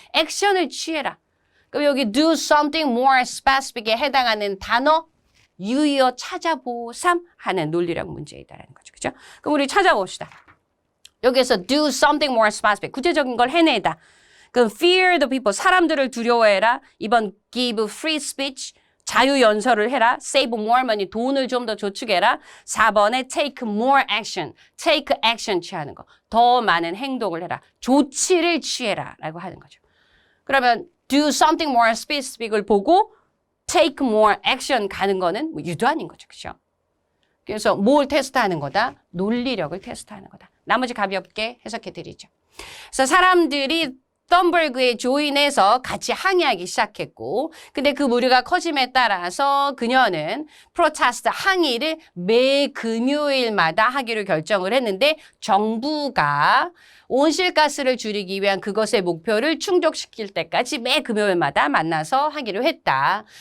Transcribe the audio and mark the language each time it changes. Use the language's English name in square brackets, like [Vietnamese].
[Korean] 액션을 취해라. 그럼 여기 [English] do something more specific [Korean] 에 해당하는 단어 유의어 찾아보삼 하는 논리력 문제이다라는 거죠. 그죠? 그럼 우리 찾아봅시다. 여기에서 [English] do something more specific, [Korean] 구체적인 걸 해내다. 그럼 [English] fear the people, [Korean] 사람들을 두려워해라. 이번 [English] give free speech, [Korean] 자유연설을 해라. [English] save more money, [Korean] 돈을 좀 더 저축해라. 4번에 [English] take more action, [Korean] take action 취하는 거. 더 많은 행동을 해라. 조치를 취해라 라고 하는 거죠. 그러면 [English] do something more specific [Korean] 을 보고 [English] take more action [Korean] 가는 거는 뭐 유도하는 거죠. 그렇죠? 그래서 뭘 테스트하는 거다? 논리력을 테스트하는 거다. 나머지 가볍게 해석해 드리죠. 그래서 사람들이 덤버그에 조인해서 같이 항의하기 시작했고 근데 그 무리가 커짐에 따라서 그녀는 프로테스트 항의를 매 금요일마다 하기로 결정을 했는데 정부가 온실가스를 줄이기 위한 그것의 목표를 충족시킬 때까지 매 금요일마다 만나서 하기로 했다.